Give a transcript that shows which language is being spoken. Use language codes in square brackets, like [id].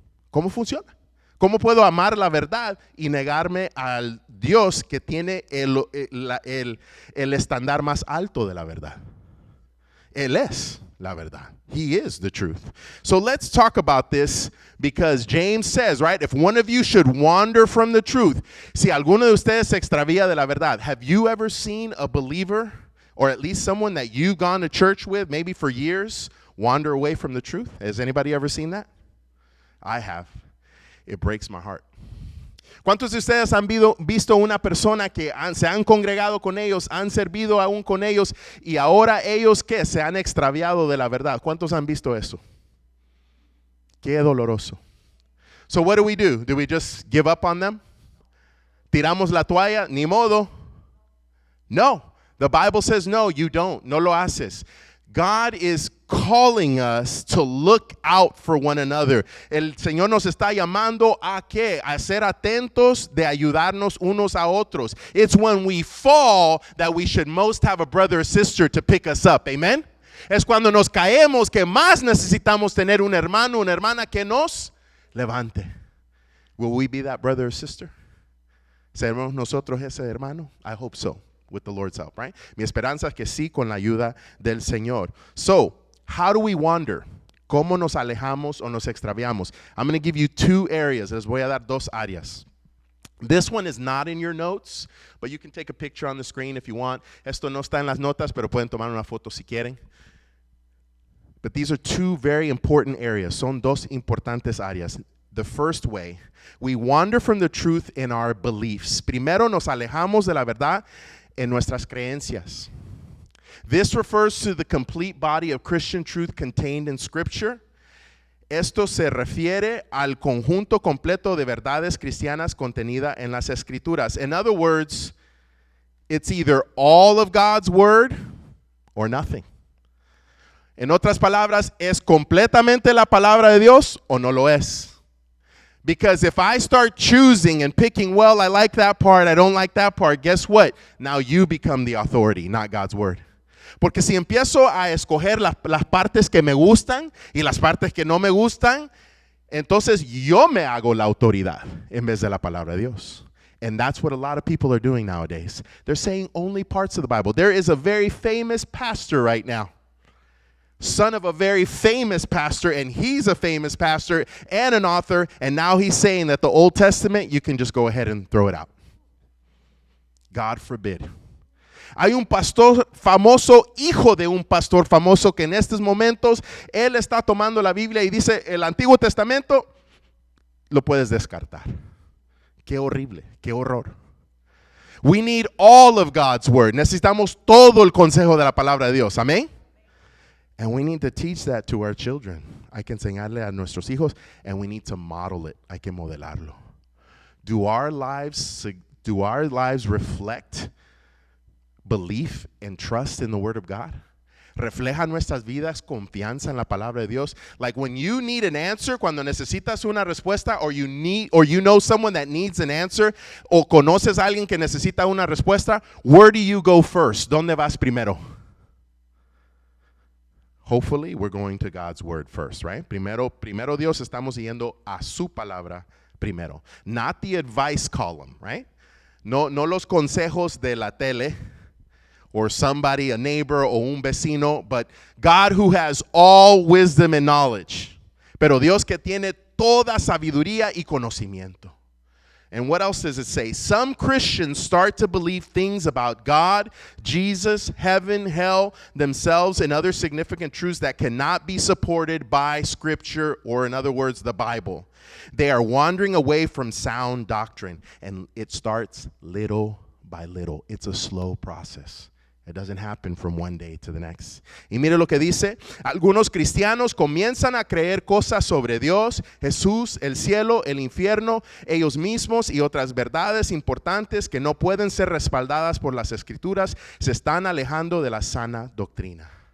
[es] ¿Cómo funciona? ¿Cómo puedo amar la verdad y negarme al Dios que tiene el estándar más alto de la verdad? Él es la verdad. [en] He is the truth. So let's talk about this, because James says, right, if one of you should wander from the truth, [es] si alguno de ustedes se extravía de la verdad, [en] have you ever seen a believer, or at least someone that you've gone to church with, maybe for years, wander away from the truth? Has anybody ever seen that? I have. It breaks my heart. [es] ¿Cuántos de ustedes han visto una persona que se han congregado con ellos, han servido aún con ellos, y ahora ellos que se han extraviado de la verdad? ¿Cuántos han visto eso? Qué doloroso. [en] So what do? Do we just give up on them? [es] ¿Tiramos la toalla? Ni modo. No. [en] The Bible says no, you don't. [es] No lo haces. [en] God is calling us to look out for one another. [es] El Señor nos está llamando a ¿qué? A ser atentos, de ayudarnos unos a otros. [en] It's when we fall that we should most have a brother or sister to pick us up. Amen. [es] Es cuando nos caemos que más necesitamos tener un hermano, una hermana que nos levante. [en] Will we be that brother or sister? [es] ¿Seremos nosotros ese hermano? [en] I hope so. With the Lord's help, right? [es] Mi esperanza es que sí, con la ayuda del Señor. [en] So, how do we wander? [es] ¿Cómo nos alejamos o nos extraviamos? [en] I'm going to give you two areas. [es] Les voy a dar dos áreas. [en] This one is not in your notes, but you can take a picture on the screen if you want. [es] Esto no está en las notas, pero pueden tomar una foto si quieren. [en] But these are two very important areas. [es] Son dos importantes áreas. [en] The first way, we wander from the truth in our beliefs. [es] Primero nos alejamos de la verdad en nuestras creencias. [en] This refers to the complete body of Christian truth contained in Scripture. [es] Esto se refiere al conjunto completo de verdades cristianas contenida en las Escrituras. [en] In other words, it's either all of God's word or nothing. [es] En otras palabras, ¿es completamente la palabra de Dios o no lo es? [en] Because if I start choosing and picking, well, I like that part, I don't like that part, guess what? Now you become the authority, not God's word. [es] Porque si empiezo a escoger las partes que me gustan y las partes que no me gustan, entonces yo me hago la autoridad en vez de la palabra de Dios. [en] And that's what a lot of people are doing nowadays. They're saying only parts of the Bible. There is a very famous pastor right now, son of a very famous pastor, and he's a famous pastor and an author, and now he's saying that the Old Testament, you can just go ahead and throw it out. God forbid. [es] Hay un pastor famoso, hijo de un pastor famoso, que en estos momentos él está tomando la Biblia y dice, el Antiguo Testamento lo puedes descartar. Qué horrible, qué horror. [en] We need all of God's word. [es] Necesitamos todo el consejo de la palabra de Dios. Amén. [en] And we need to teach that to our children. [es] Hay que enseñarle a nuestros hijos, [en] and we need to model it. [es] Hay que modelarlo. [en] Do our lives reflect belief and trust in the Word of God? [es] ¿Reflejan nuestras vidas confianza en la palabra de Dios? [en] Like when you need an answer, [es] cuando necesitas una respuesta, [en] or you know someone that needs an answer, [es] o conoces a alguien que necesita una respuesta, [en] where do you go first? [es] ¿Dónde vas primero? [en] Hopefully, we're going to God's word first, right? [es] Primero Dios, estamos yendo a su palabra primero. [en] Not the advice column, right? [es] No los consejos de la tele [en] or somebody, a neighbor [es] o un vecino, but God who has all wisdom and knowledge. Pero Dios que tiene toda sabiduría y conocimiento. [en] And what else does it say? Some Christians start to believe things about God, Jesus, heaven, hell, themselves, and other significant truths that cannot be supported by Scripture, or in other words, the Bible. They are wandering away from sound doctrine, and it starts little by little. It's a slow process. It doesn't happen from one day to the next. [es] Y mire lo que dice, algunos cristianos comienzan a creer cosas sobre Dios, Jesús, el cielo, el infierno, ellos mismos y otras verdades importantes que no pueden ser respaldadas por las Escrituras, se están alejando de la sana doctrina.